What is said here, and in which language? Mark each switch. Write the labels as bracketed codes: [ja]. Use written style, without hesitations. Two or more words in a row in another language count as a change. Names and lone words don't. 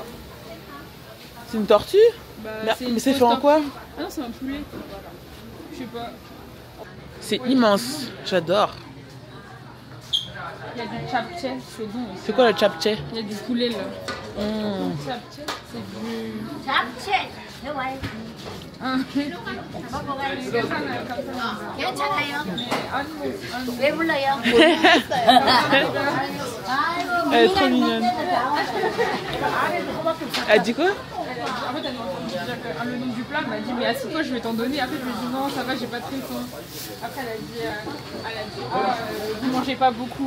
[fr] C'est une tortue? Bah, Mais c'est fait en quoi? Ah non, c'est un poulet. Je sais pas. C'est immense. J'adore. Il y a du japchae, c'est bon aussi. C'est quoi le japchae? Il y a du poulet là. Mmh. Japchae, c'est du... [ko] 잡채 좋아요. 괜찮아요. 왜 불러요? [fr] Elle est trop mignonne. Elle dit quoi? En fait, elle m'a entendu dire le nom du plat, elle m'a dit mais assieds-toi, je vais t'en donner. Après, je lui ai dit non, ça va, j'ai pas très faim. Après, elle a dit vous mangez pas beaucoup.